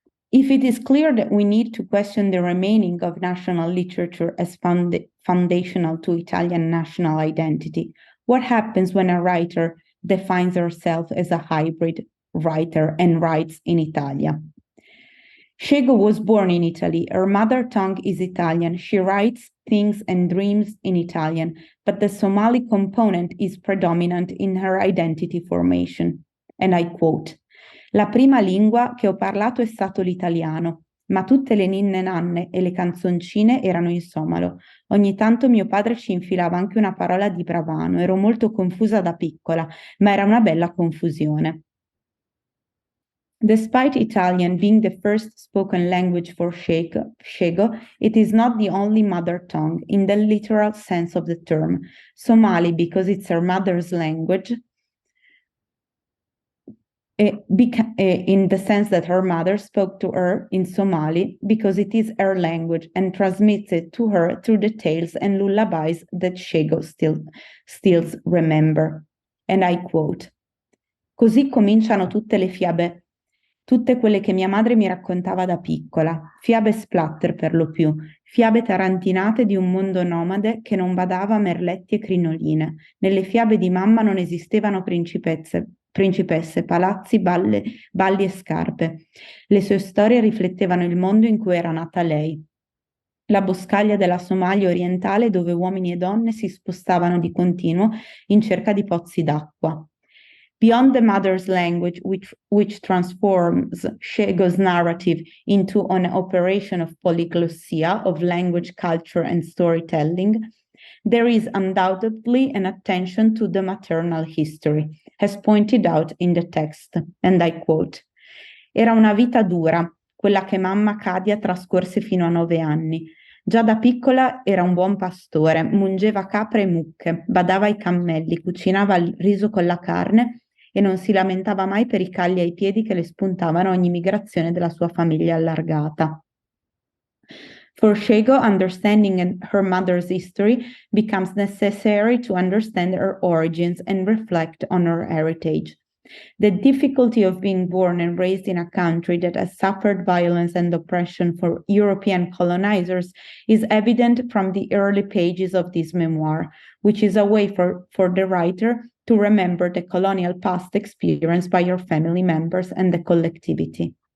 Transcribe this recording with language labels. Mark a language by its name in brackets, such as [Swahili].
[English] If it is clear that we need to question the remaining of national literature as foundational to Italian national identity, what happens when a writer defines herself as a hybrid writer and writes in Italia? Shego was born in Italy. Her mother tongue is Italian. She writes, thinks, and dreams in Italian, but the Somali component is predominant in her identity formation. And I quote, [Italian] "La prima lingua che ho parlato è stato l'italiano, ma tutte le ninne nanne e le canzoncine erano in somalo. Ogni tanto mio padre ci infilava anche una parola di bravano. Ero molto confusa da piccola, ma era una bella confusione." [English] Despite Italian being the first spoken language for Shego, it is not the only mother tongue in the literal sense of the term. Somali, because it's her mother's language, in the sense that her mother spoke to her in Somali because it is her language and transmits it to her through the tales and lullabies that Shego still remember. And I quote, [Italian] "Così cominciano tutte le fiabe, tutte quelle che mia madre mi raccontava da piccola, fiabe splatter per lo più, fiabe tarantinate di un mondo nomade che non badava a merletti e crinoline. Nelle fiabe di mamma non esistevano principesse, palazzi, balli e scarpe. Le sue storie riflettevano il mondo in cui era nata lei. La boscaglia della Somalia orientale dove uomini e donne si spostavano di continuo in cerca di pozzi d'acqua. [English] Beyond the mother's language, which transforms Shego's narrative into an operation of polyglossia, of language, culture, and storytelling, there is undoubtedly an attention to the maternal history, as pointed out in the text, and I quote, [Italian] "Era una vita dura, quella che mamma Cadia trascorse fino a 9 anni. Già da piccola era un buon pastore, mungeva capre e mucche, badava ai cammelli, cucinava il riso con la carne e non si lamentava mai per i calli ai piedi che le spuntavano ogni migrazione della sua famiglia allargata." [English] For Shego, understanding her mother's history becomes necessary to understand her origins and reflect on her heritage. The difficulty of being born and raised in a country that has suffered violence and oppression for European colonizers is evident from the early pages of this memoir, which is a way for the writer to remember the colonial past experienced by her family members and the collectivity.